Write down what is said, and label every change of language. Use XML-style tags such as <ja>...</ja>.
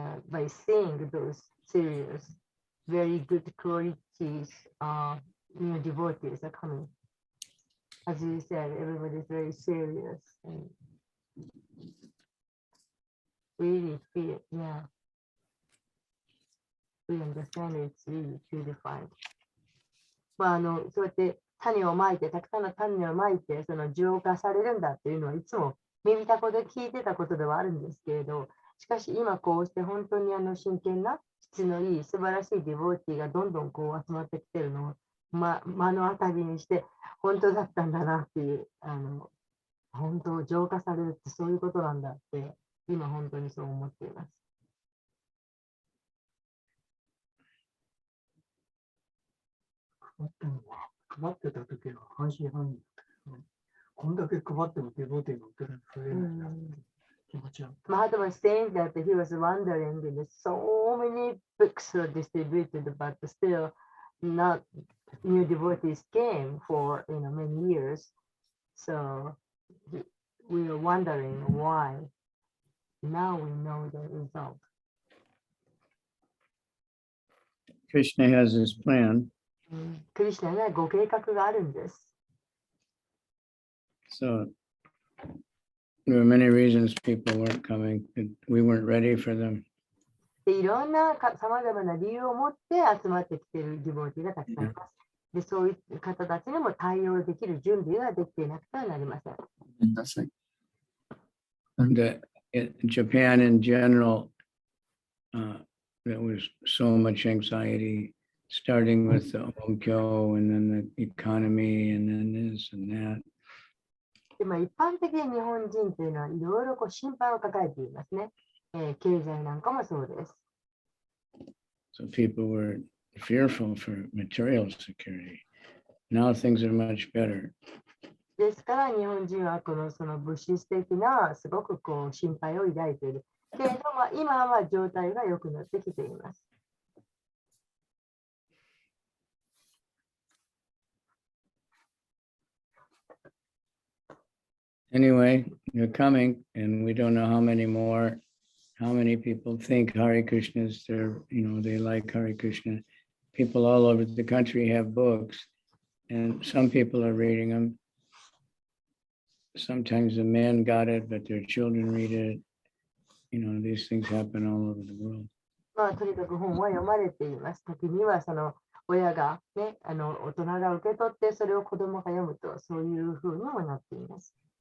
<en>By seeing those serious, very good qualities, devotees are coming. As you said, everybody is very serious and really feel, yeah. We understand it's really purified.</en> <ja>そうやって種をまいて、たくさんの種をまいて、その浄化されるんだっていうのはいつも耳たこで聞いてたことではあるんですけれど、しかし今こうして本当に真剣な質のいい素晴らしいディボーティーがどんどんこう集まってきてるのを、目の当たりにして本当だったんだなっていう、本当浄化されるってそういうことなんだって今本当にそう思っています。配ってた時は半信半疑だったけど、こんだけ配ってもデボティが増えないなって気持ちは。</ja> <en>Mahatma was saying that he was wondering that so many books were distributed, but still not new devotees came for many years. So we were wondering why. Now we know the result. Krishna has his plan.</en> <ja>クリシュナにはご計画があるんです。</ja> <en>So there were many reasons people weren't coming. We weren't ready for them.</en> <ja>でいろんなさまざまな理由を持って集まってきているディボーティーがたくさんいます。でそういう方たちにも対応できる準備ができていなくてはなりません。</ja> <en>In Japan in general, there was so much anxiety, starting with the Onkyo and then the economy and then this and that.</en> <ja>で一般的に日本人というのはいろいろ心配を抱えていますね。経済なんかもそうです。</ja> <en>So people were fearful for material security. Now things are much better.</en> <ja>ですから日本人はその物質的なすごく心配を抱いている。けれども今は状態が良くなってきています。</ja> <en>Anyway, they're coming, and we don't know how many more, how many people think Hare Krishna is their, they like Hare Krishna. People all over the country have books, and some people are reading them. Sometimes the men got it, but their children read it. These things happen all over the world.</en> <ja>とにかく本は読まれています。時にはその親がね、大人が受け取ってそれを子供が読むと、そういうふうにもなっています。</ja>